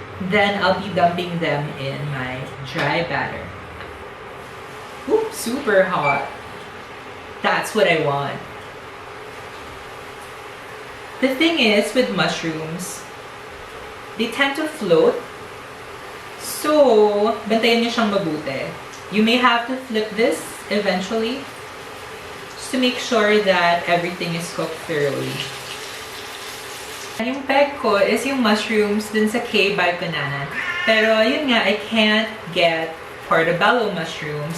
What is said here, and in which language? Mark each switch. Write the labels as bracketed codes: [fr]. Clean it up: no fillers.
[en] Then, I'll be dumping them in my dry batter. Ooh, super hot. That's what I want. The thing is, with mushrooms, they tend to float. [tl] So, bantayan niyo siyang mabuti. [en] You may have to flip this eventually just to make sure that everything is cooked thoroughly. [tl] Yung peg ko is yung mushrooms dun sa K-Bag Kananan. Pero yun nga, [en] I can't get portobello mushrooms.